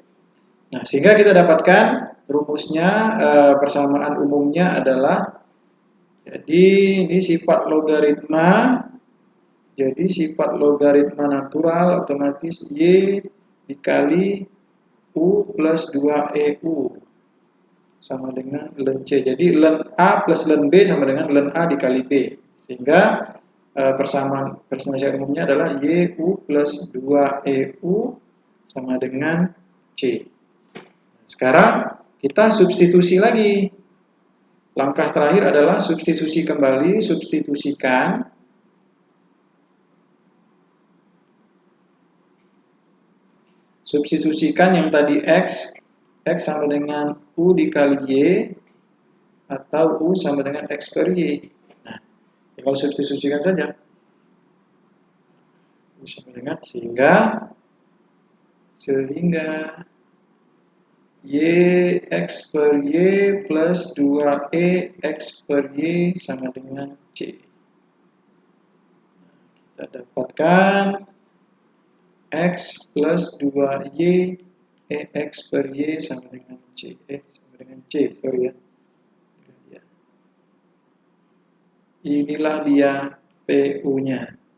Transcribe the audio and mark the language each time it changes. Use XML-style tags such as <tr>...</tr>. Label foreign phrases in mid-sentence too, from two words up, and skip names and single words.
<id>Nah, sehingga kita dapatkan rumusnya, persamaan umumnya adalah, jadi ini sifat logaritma. Jadi sifat logaritma natural otomatis Y dikali U plus 2EU sama dengan ln C. Jadi ln A plus ln B sama dengan ln A dikali B. Sehingga persamaan umumnya adalah Y U plus 2EU sama dengan C. Sekarang kita substitusi lagi. Langkah terakhir adalah substitusi kembali, substitusikan. Substitusikan yang tadi X sama dengan U dikali Y, atau U sama dengan X per Y. Nah, tinggal substitusikan saja. U sama dengan, sehingga Y X per Y plus 2E X per Y sama dengan C. Kita dapatkan X plus 2Y X per Y sama dengan C. Sama dengan C, sorry ya. Inilah dia PU-nya.</id>